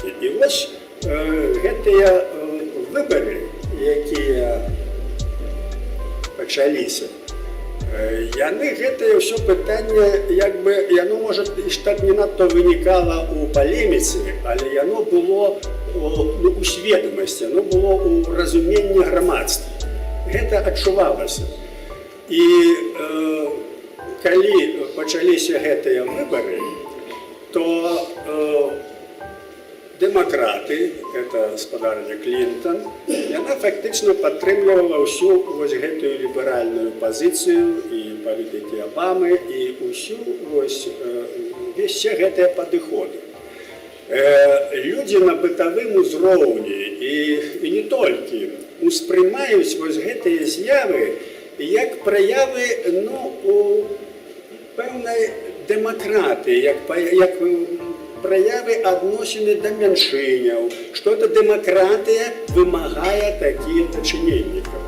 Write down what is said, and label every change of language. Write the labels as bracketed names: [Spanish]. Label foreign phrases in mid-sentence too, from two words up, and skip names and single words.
[Ukrainian] І ось ці вибори, які почалися, це все питання, якби, воно, може, так не надто виникало у полеміці, але воно було у свідомості, воно було у розумінні громадства. Це відчувалося. І коли почалися ці вибори, то [Belarusian] дэмакраты, это спадарня Клінтон, яна фактычна падтрымлівала ўсю вось гэтую ліберальную пазіцыю і палітыкі Абамы і ўсю вось все гэтыя падыходы. Людзі на бытавым узроўні і не толькі успрымаюць вось гэтыя з'явы як праявы у пэўнай дэмакратыі, як праявы адносіны да мяншыняў, што эта дэмакратыя вымагае такія дачыненні.